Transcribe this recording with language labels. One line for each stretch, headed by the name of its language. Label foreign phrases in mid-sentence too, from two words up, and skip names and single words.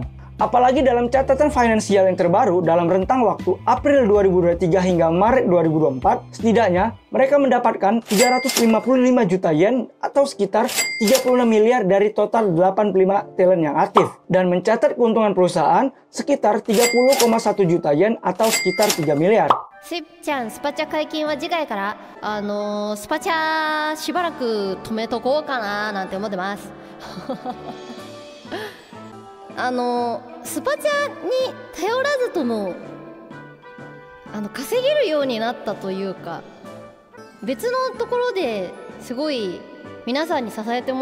Indonesian: Apalagi dalam catatan finansial yang terbaru dalam rentang waktu April 2023 hingga Maret 2024, setidaknya mereka mendapatkan 355 juta yen atau sekitar 36 miliar dari total 85 talent yang aktif, dan mencatat keuntungan perusahaan sekitar 30,1 juta yen atau sekitar 3 miliar.
Japanese: スイちゃん、スパチャ解禁は次回からスパチャしばらく止めとこうかななんて思ってますスパチャに頼らずとも稼げるようになったというか、別のところですごい皆さんに支えても